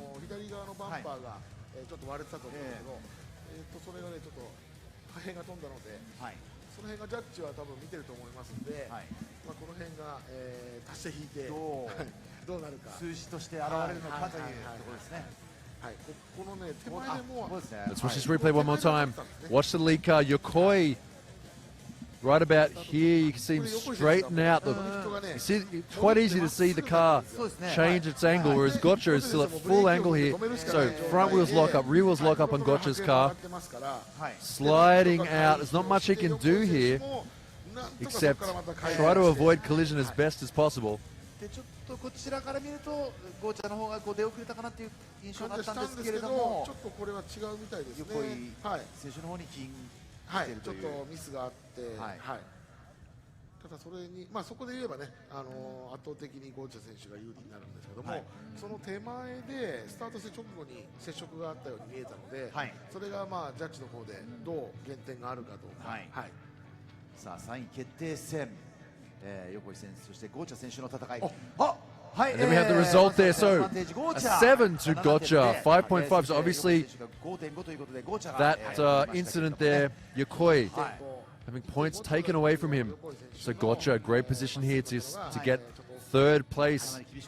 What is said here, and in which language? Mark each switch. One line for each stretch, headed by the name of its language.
Japanese: 左側のバンパーが、ちょっと割れてたと思うんですけど、それがね、ちょっと破片が飛んだので、その辺がジャッジは多分見てると思いますので、まあ、この辺が、足して引いてどうなるか。数字として現れるのかというところですね。このね、手前でもう、
English: Let's watch this replay one more time. Watch the lead car, Yokoi right about here, you can see him straighten out. You see, it's quite easy to see the car change its angle, whereas Gotcha is still at full angle here. So front wheels lock up, rear wheels lock up on Gotcha's car. Sliding out. There's not much he can do here, except try to avoid collision as best as possible.
Japanese: でちょっとこちらから見るとゴーチャの方がこう出遅れたかなという印象があったんですけれども、ちょっとこれは違うみたいですね。横井選手の方に金はい、ちょっとミスがあって、はい。ただそれにそこで言えばね、圧倒的にゴーチャ選手が有利になるんですけども、その手前でスタートして直後に接触があったように見えたので、それがジャッジの方でどう減点があるかどうか。さあ3位決定戦。横井選手、そしてゴーチャ選手の戦い。
English: And then we have the result there. So a 7 to Gotcha, 5.5. So obviously that incident there, Yokoi having points taken away from him. So Gotcha, a great position here to get third place.